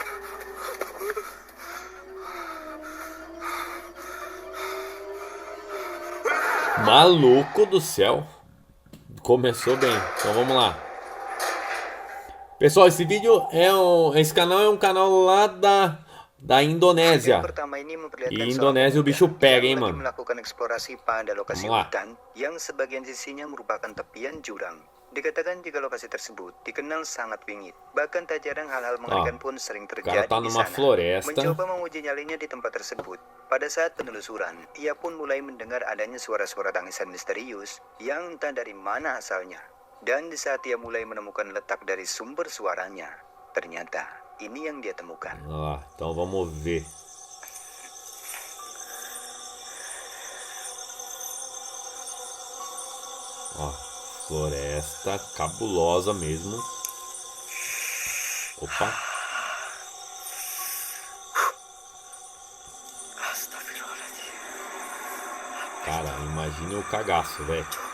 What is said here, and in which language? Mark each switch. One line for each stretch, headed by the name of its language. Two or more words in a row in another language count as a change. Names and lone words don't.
Portuguese: Maluco do céu. Começou bem, então vamos lá. Pessoal, esse vídeo esse canal é um canal lá da Indonésia. E Indonésia o bicho pega, hein, mano. Vamos lá.
Indonesian: Yang sebagian sisinya merupakan tepian jurang. Dikatakan jika lokasi tersebut dikenal sangat bingit. Bahkan tak jarang hal-hal mengerikan pun sering terjadi di sana. Mencoba menguji nyalinya di tempat tersebut. Pada saat penelusuran, ia pun mulai mendengar adanya suara-suara tangisan misterius yang entah dari mana asalnya. Dan di saat ia mulai menemukan letak dari sumber suaranya, ternyata ini yang dia temukan.
Portuguese: Então vamos ver. Floresta cabulosa mesmo. Opa. Cara, imagine o cagaço, velho.